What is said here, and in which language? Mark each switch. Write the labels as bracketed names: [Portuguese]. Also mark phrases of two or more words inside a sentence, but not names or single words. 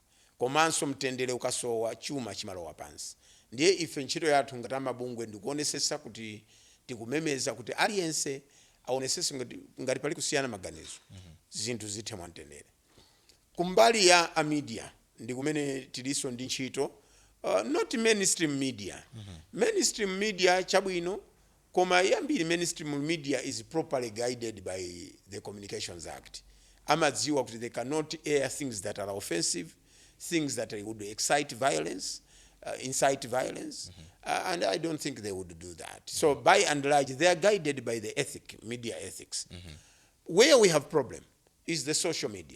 [Nyanja] Komanso mtendere ukasowa, chuma chimalowa pansi. Ndiye ife ntchito yathu ngati amabungwe ndikuonesesa kuti tikumemeza kuti aliyense aonesese ngati pali kusiyana maganizo, zinthu zithe mwamtendere. Kumbali ya media ndi kumene tiliso ndi ntchito, [English] not mainstream media. Mainstream media [Nyanja] chabwino, koma yambiri [English] mainstream media is properly guided by the Communications Act. [Nyanja] Amadziwa kuti [English] they cannot air things that are offensive, things that would excite violence, incite violence, and I don't think they would do that. So by and large, they are guided by the media ethics. Where we have problem is the social media.